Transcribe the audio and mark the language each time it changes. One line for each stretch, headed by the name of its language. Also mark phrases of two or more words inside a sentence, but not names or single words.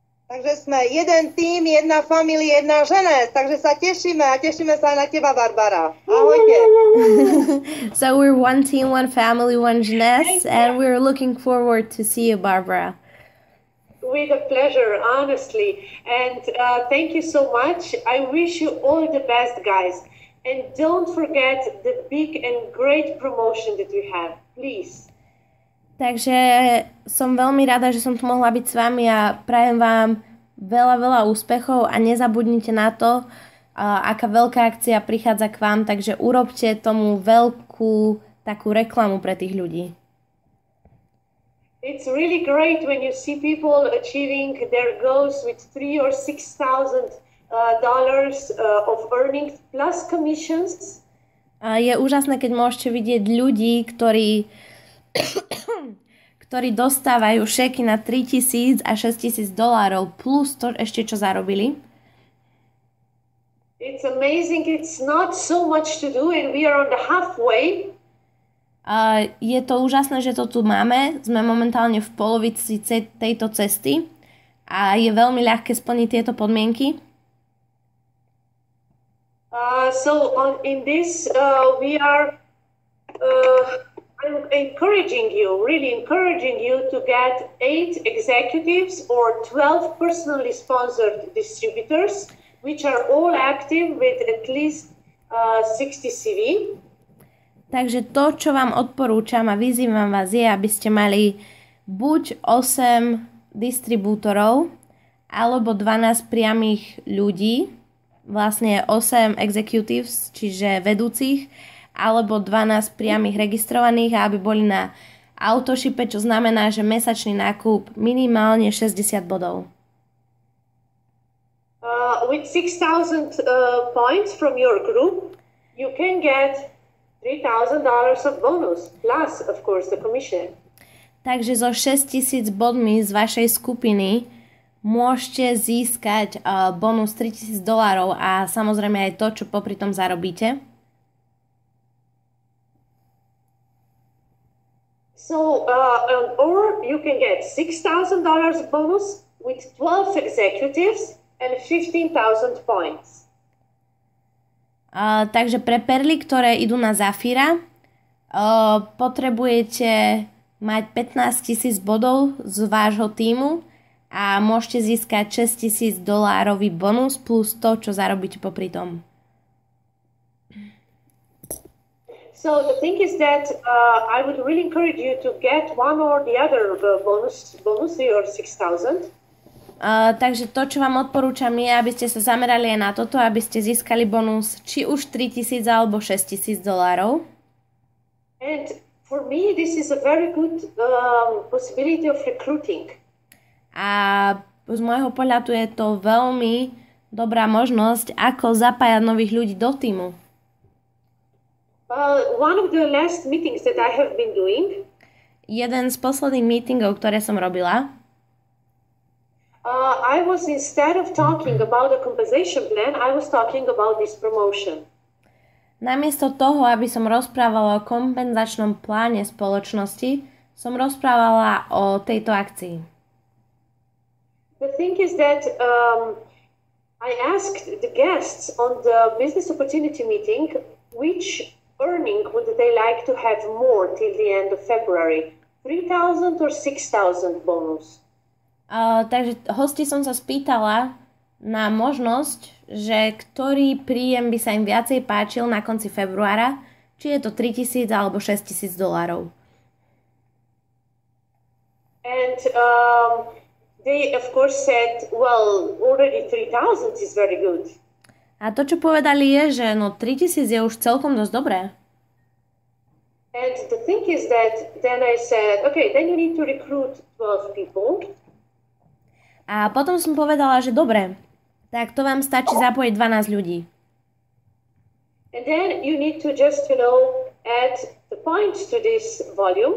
Slovak: Takže sme jeden tým, jedna familia, jedna žena. Takže sa tešíme a tešíme sa aj na teba, Barbara. Ahojte.
English: So we're one team, one family, one Jeunesse, and we're looking forward to see you, Barbara. With a pleasure, honestly. And thank you so much. I wish you all the best, guys. And don't forget the big and great promotion that we have. Please.
Slovak: Takže som veľmi rada, že som tu mohla byť s vami a prajem vám veľa, veľa úspechov a nezabudnite na to, aká veľká akcia prichádza k vám, takže urobte tomu veľkú takú reklamu pre tých ľudí.
English: It's really great when you see people achieving their goals with $3,000 or $6,000 of earnings plus commissions.
Slovak: Je úžasné, keď môžete vidieť ľudí, ktorí dostávajú šeky na $3,000 a $6,000 plus to ešte čo zarobili.
English: It's amazing. It's not so much to do and we are on the halfway.
Slovak: Je to úžasné, že to tu máme. Sme momentálne v polovici tejto cesty a je veľmi ľahké splniť tieto podmienky.
English: In this we are I'm really encouraging you to get 8 executives or 12 personally sponsored distributors, which are all active with at least 60 CV.
Slovak: Takže to, čo vám odporúčam a vyzývam vás je, aby ste mali buď 8 distribútorov alebo 12 priamých ľudí, vlastne 8 executives, čiže vedúcich, alebo 12 priamých registrovaných a aby boli na autoshipe, čo znamená, že mesačný nákup minimálne 60 bodov.
English: With 6,000 points from your group, you can get $3,000 of bonus, plus, of course, the commission.
Slovak: Takže so 6,000 bodmi z vašej skupiny môžete získať bonus $3,000 a samozrejme aj to, čo popri tom zarobíte.
English: So, or you can get $6,000 bonus with 12 executives and 15,000 points.
Slovak: Takže pre perly, ktoré idú na Zafira, potrebujete mať 15,000 bodov z vášho tímu a môžete získať $6,000 bonus plus to, čo zarobíte popri tom.
English: So the thing is that I would really encourage you to get one or the other bonus or 6,000.
Slovak: Takže to, čo vám odporúčam je, aby ste sa zamerali aj na toto, aby ste získali bonus či už $3,000 alebo $6,000.
English: And for me this is a very good possibility of recruiting.
Slovak: A z môjho pohľadu je to veľmi dobrá možnosť, ako zapájať nových ľudí do týmu.
English: One of the last meetings that I have been doing.
Slovak: Jeden z posledných meetingov, ktoré som robila.
English: I was, instead of talking about the compensation plan, I was talking about this promotion.
Slovak: Namiesto toho, aby som rozprávala o kompenzačnom pláne spoločnosti, som rozprávala o tejto akcii.
English: The thing is that I asked the guests on the business opportunity meeting which earning would they like to have more till the end of February, 3,000 or 6,000 bonus.
Slovak: Takže hosti som sa spýtala na možnosť, že ktorý príjem by sa im viacej páčil na konci februára, či je to $3,000 alebo $6,000.
English: And they of course said, well, already 3,000 is very good.
Slovak: A to, čo povedali je, že no 3,000 je už celkom dosť dobré.
English: And the thing is that then I said, okay, then you need to recruit 12 people.
Slovak: A potom som povedala, že dobre, tak to vám stačí zapojiť 12 ľudí.
English: And then you need to just, add the points to this volume.